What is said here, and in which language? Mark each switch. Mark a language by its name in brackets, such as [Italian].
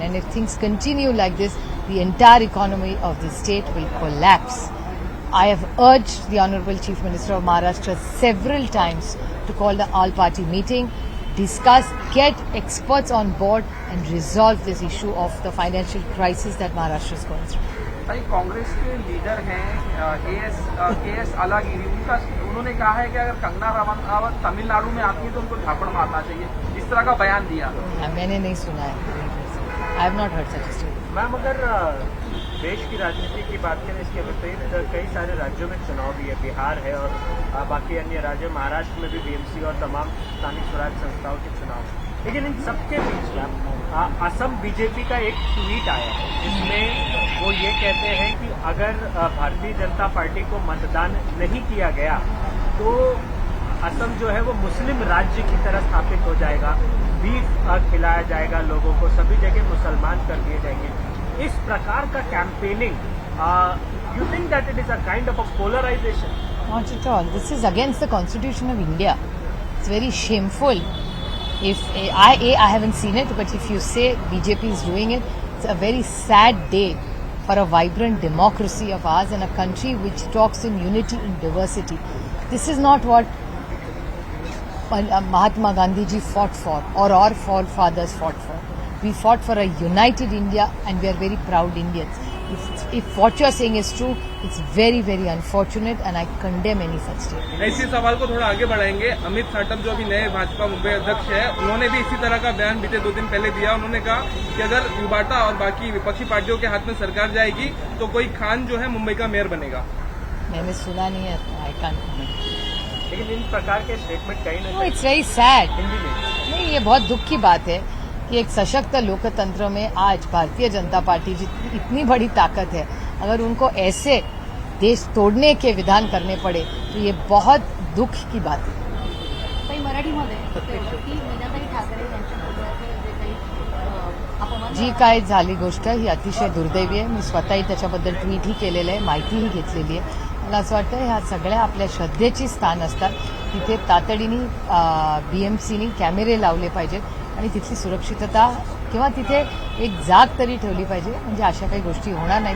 [English] And if things continue like this, the entire economy of the state will collapse. I have urged the Honorable Chief Minister of Maharashtra several times to call the all-party meeting, discuss, get experts on board and resolve this issue of the financial crisis that Maharashtra is going through. [Hindi] भाई, कांग्रेस के leader हैं KS Alagiri, उन्होंने कहा है कि अगर कंगना रनावत तमिलनाडु में आती है तो उनको झापड़ मारना चाहिए, इस तरह का बयान दिया। मैंने नहीं सुना है, [English] I have not heard such story. [Hindi] Ma'am, अगर देश की राजनीति की बात करें, इसके विपरीत कई सारे राज्यों में चुनाव भी है, बिहार है और बाकी अन्य राज्यों, महाराष्ट्र में भी BMC और तमाम स्थानीय स्वराज संस्थाओं के चुनाव है। लेकिन इन सबके बीच में असम बीजेपी का एक ट्वीट आया है जिसमें वो ये कहते हैं कि अगर भारतीय जनता पार्टी को मतदान नहीं किया गया तो असम जो है वो मुस्लिम राज्य की तरह स्थापित हो जाएगा, बीफ खिलाया जाएगा लोगों को, सभी जगह मुसलमान कर दिए जाएंगे। इस प्रकार का campaigning, [English] You think that it is a kind of a polarisation? Not at all. This is against the Constitution of India. It's very shameful. If I haven't seen it, but if you say BJP is doing it, it's a very sad day for a vibrant democracy of ours and a country which talks in unity in diversity. This is not what Mahatma Gandhi ji fought for, or our forefathers fought for. We fought for a united India, and we are very proud Indians. If what you are saying is true, it's very, very unfortunate and I condemn any such statement. [Hindi] इसी सवाल को थोड़ा आगे बढ़ाएंगे। अमित साटम जो अभी नए भाजपा मुंबई अध्यक्ष है, उन्होंने भी इसी तरह का बयान बीते 2 दिन पहले दिया। उन्होंने कहा कि अगर युवाटा और बाकी विपक्षी पार्टियों के हाथ में सरकार जाएगी तो कोई खान जो है मुंबई का मेयर बनेगा। मैंने सुना नहीं है, [English] I can't comment. [Hindi] लेकिन इन प्रकार के स्टेटमेंट कहीं ना [English] It's very sad. [Hindi] हिंदी में नहीं, ये बहुत दुख की बात है कि एक सशक्त लोकतंत्र में आज भारतीय जनता पार्टी जितनी इतनी बड़ी ताकत है, अगर उनको ऐसे देश तोड़ने के विधान करने पड़े तो ये बहुत दुख की बात है। [Marathi] काही मराठीमध्ये की मीनाताई ठाकरे यांच्या मुलाचे जे काही अपमान जी काय झाली गोष्ट ही अतिशय दुर्दैवी आहे। मी स्वतःही त्याच्याबद्दल ट्विटही केलेलं आहे, माहितीही घेतलेली आहे। मला असं वाटतं ह्या सगळ्या आपल्या श्रद्धेची स्थान असतात, तिथे तातडीने बीएमसीनी कॅमेरे लावले पाहिजेत आणि तिथली सुरक्षितता किंवा तिथे एक जाग तरी ठेवली पाहिजे, म्हणजे अशा काही गोष्टी होणार नाहीत।